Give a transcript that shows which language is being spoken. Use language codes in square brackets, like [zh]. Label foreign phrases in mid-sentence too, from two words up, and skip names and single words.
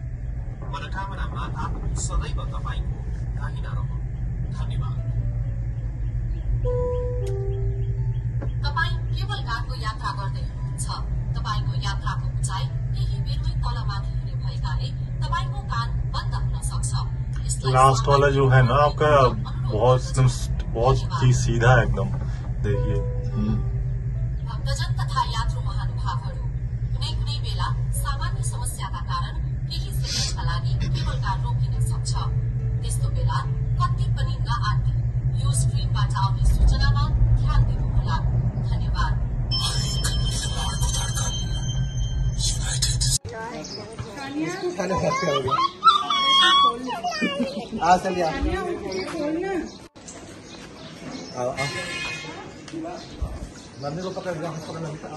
[ne] मनोकामना माता सदैव तपाईको दाहिना रहून्। धन्यवाद। तपाईं केवल कारको यात्रा गर्दै हुनुहुन्छ। तपाईको यात्राको उचाइ केही बेरमै तलमाथि हुने भएकाले तपाईको कान बन्द हुन सक्छ। [hi] लास्ट वाला जो है ना आपका बहुत ही सीधा है एकदम। देखिए [ne] भक्तजन तथा यात्रु महानुभावहरू, कुनै कुनै बेला सामान्य समस्याका कारण केही सेकेन्डका लागि केबल कार रोकिन सक्छ। त्यस्तो बेला कति पनि नआत्ति यो स्क्रिनबाट आउने सूचनामा ध्यान दिनुहोला। धन्यवाद। [hi] मम्मी को पकड़ लिया, पकड़ना